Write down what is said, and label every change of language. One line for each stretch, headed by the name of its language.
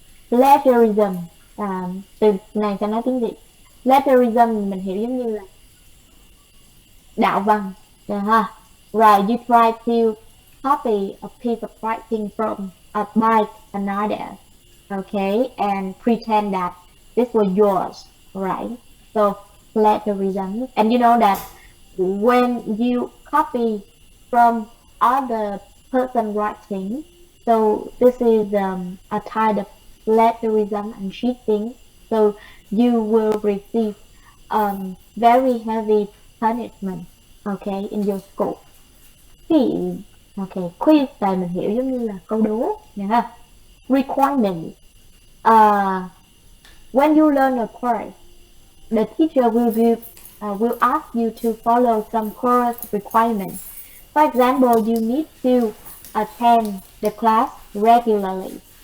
Vietnamese: Plagiarism, từ này cho nói tiếng Việt. Plagiarism mình hiểu giống như là đạo văn, ha.
English: Right, you try to copy a piece of writing from by another, okay, and pretend that this was yours, right? So plagiarism, and you know that when you copy from other person writing, so this is a type of plagiarism and cheating. So you will receive very heavy punishment, okay, in your school.
Vietnamese: Okay, quiz này mình hiểu giống như là câu đố nha ha.
English: Requirement. When you learn a course, the teacher will ask you to follow some course requirements. For example, you need to attend the class regularly.